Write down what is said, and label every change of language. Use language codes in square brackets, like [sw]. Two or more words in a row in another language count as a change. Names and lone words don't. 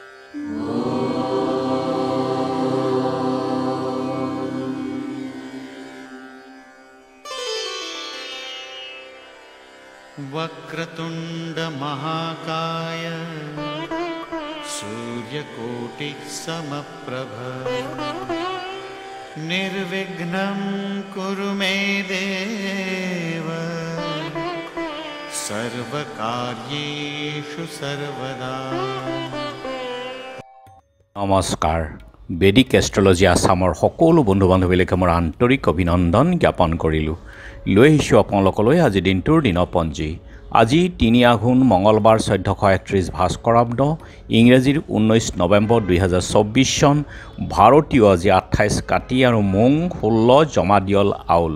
[sa] वक्रतुंड महाकाय सूर्यकोटि समप्रभ निर्विघ्नं कुरु मे देव सर्वकार्येषु सर्वदा। [as] नमस्कार। বেদিক এষ্ট্ৰলজি আসামৰ সকলো বন্ধু বান্ধৱীলৈকে মোৰ আন্তৰিক অভিনন্দন জ্ঞাপন কৰিলোঁ। লৈ আহিছোঁ আপোনালোকলৈ আজি দিনটোৰ দিনপঞ্জী। আজি ৩ আঘোণ মঙলবাৰ ১৪৩১ ভাস্কৰাব্দ, ইংৰাজীৰ ১৯ নৱেম্বৰ ২০২৪ চন, ভাৰতীয় আজি ২৮ কাতি আৰু মোং ১৬ জমাদিয়ল আউল।